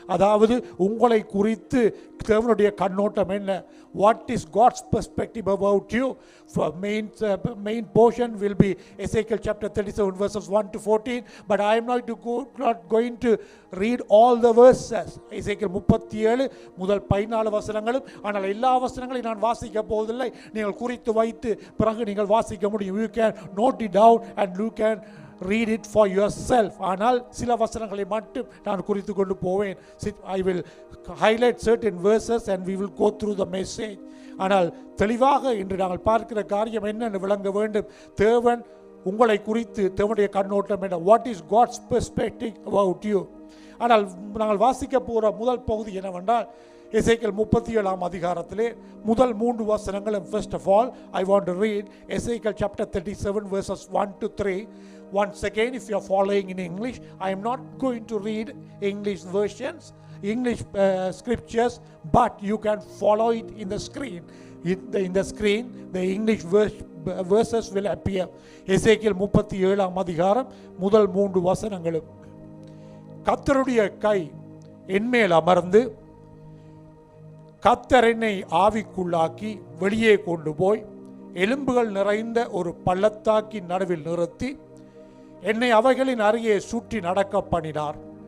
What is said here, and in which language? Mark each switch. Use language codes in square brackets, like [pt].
[ta] அதாவது உங்களை குறித்து தேவனுடைய கண்ணோட்டம் என்ன? [en] What is God's perspective about you? For main portion will be Ezekiel chapter 37 verses 1 to 14, but I am not going to read all the verses. [ta] Ezekiel 37 முதல் 14 வசனங்களும், ஆனால் எல்லா வசனங்களையும் நான் வாசிக்க போவதில்லை. நீங்கள் குறித்து வைத்து பிறகு நீங்கள் வாசிக்க முடியும். [en] You can note it down and you can read it for yourself. [ta] ஆனால் சில வசனங்களை மட்டும் நான் குறித்து கொண்டு போவேன். [en] I will highlight certain verses and we will go through the message. [ta] ஆனால் தெளிவாக இன்று நாங்கள் பார்க்கிற காரியம் என்னென்னு விளங்க வேண்டும். தேவன் உங்களை குறித்து தேவனுடைய கண்ணோட்டம் என்ன? [en] What is God's perspective about you? [ta] ஆனால் நாங்கள் வாசிக்க போகிற முதல் பகுதி என்னவென்றால் எசேக்கியேல் 37ஆம் அதிகாரத்திலே முதல் 3 வசனங்களும். [en] First of all, I want to read Ezekiel chapter 37 verses 1 to 3. Once again, if you are following in English, I am not going to read English versions, English scriptures, but you can follow it in the screen. In the screen, the English verses will appear. [ta] எசேக்கியேல் 37ஆம் அதிகாரம் முதல் 3 வசனங்களும். கர்த்தருடைய கை என்மேல் அமர்ந்து கர்த்தர் என்னை ஆவிக்குள்ளாக்கி வெளியே கொண்டு போய் எலும்புகள் நிறைந்த ஒரு பள்ளத்தாக்கின் நடுவில் நிறுத்தி என்னை அவைகளின் அருகே சுற்றி நடக்க பண்ணினார்.